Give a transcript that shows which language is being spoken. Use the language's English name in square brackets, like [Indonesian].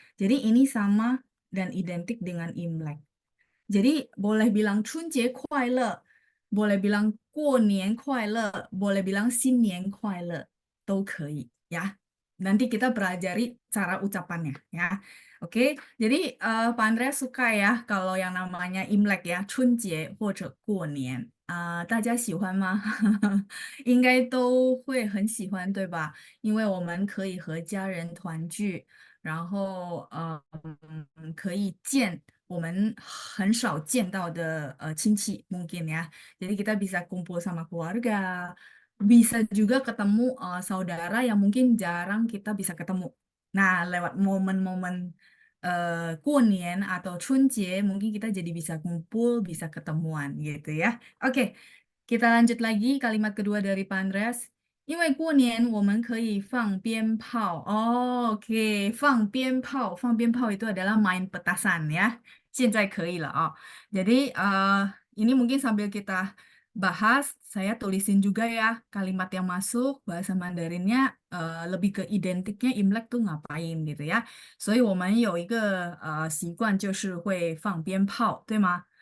[Indonesian] Jadi ini sama dan identik dengan Imlek. Jadi boleh bilang [Chinese] 春节快乐, [Indonesian] boleh bilang [Chinese] 过年快乐, [Indonesian] boleh bilang [Chinese] 新年快乐, 都可以, [Indonesian] ya. Nanti kita pelajari cara ucapannya, ya. Oke, jadi Pak Andreas suka ya kalau yang namanya Imlek ya, [Chinese] 春节或者过年. 大家喜欢吗？应该都会很喜欢，对吧？因为我们可以和家人团聚，然后可以见我们很少见到的亲戚 [Indonesian] mungkin ya. Jadi kita bisa kumpul sama keluarga, bisa juga ketemu saudara yang mungkin jarang kita bisa ketemu. Nah, lewat momen-momen 过年 atau 春节 mungkin kita jadi bisa kumpul, bisa ketemuan gitu ya. Oke, kita lanjut lagi kalimat kedua dari Pak Andreas. [Chinese] 因为过年我们可以放鞭炮. Oh, oke, 放鞭炮. [Indonesian] 放鞭炮 itu adalah main petasan ya. [Chinese] 现在可以了 [Indonesian] oh. Jadi ini mungkin sambil kita bahas, saya tulisin juga ya kalimat yang masuk bahasa Mandarinnya lebih ke identiknya Imlek tuh ngapain gitu ya. [Chinese] 所以我们有一个习惯就是会放鞭炮，对吗？